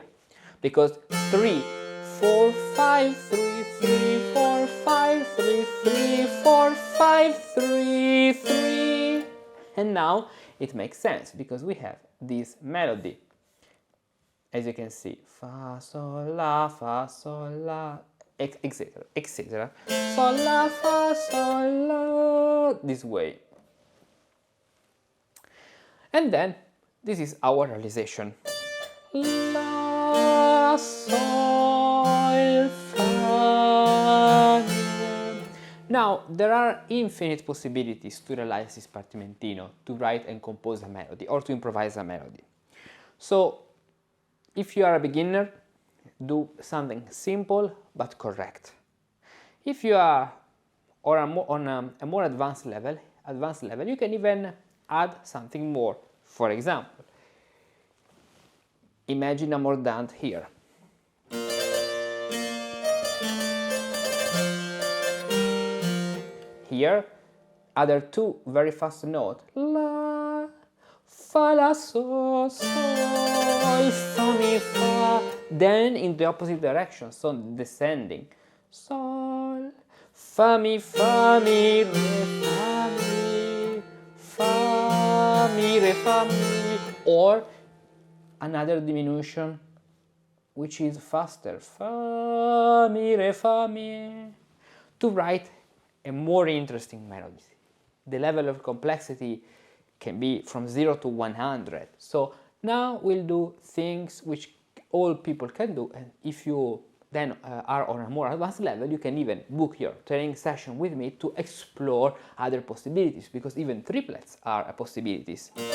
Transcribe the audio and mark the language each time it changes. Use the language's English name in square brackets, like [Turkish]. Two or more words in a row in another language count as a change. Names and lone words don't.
[English] Because 3, 4, 5, 3, 3, 4, 5, 3, 3, 4, 5, 3, 3. And now it makes sense because we have this melody. As you can see, fa, sol, la, etc., etc. Sol, la, fa, sol, la, this way. And then, this is our realization. La, sol, fa, mi. Now, there are infinite possibilities to realize this partimentino, to write and compose a melody, or to improvise a melody. So, if you are a beginner, do something simple but correct. If you are on a more advanced level, you can even add something more. For example, imagine a mordant here. Here, other 2 very fast notes. La, fa, la, sol, sol, fa, mi, fa. Then in the opposite direction, so descending. Sol, fa, mi, re, fa, mi, fa, mi, re, fa, mi. Or another diminution, which is faster. Fa, mi, re, fa, mi. To write a more interesting melody. The level of complexity can be from 0 to 100. So now we'll do things which all people can do, and if you then are on a more advanced level, you can even book your training session with me to explore other possibilities, because even triplets are possibilities.